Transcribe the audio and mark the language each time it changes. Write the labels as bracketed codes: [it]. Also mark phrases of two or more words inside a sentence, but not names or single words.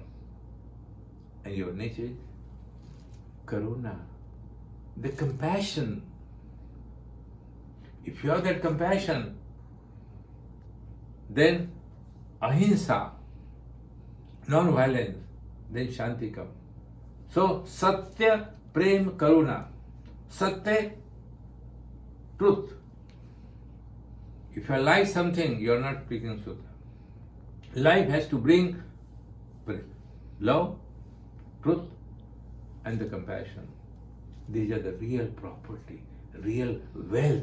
[en] And your nature is karuna, the compassion. If you have that compassion, then ahimsa, non-violence, then shanti come. [sa] So satya, prem, karuna. Satya, [en] truth. If you like something, you are not speaking truth. Life has to bring love, truth, and the compassion. These are the real property, real wealth.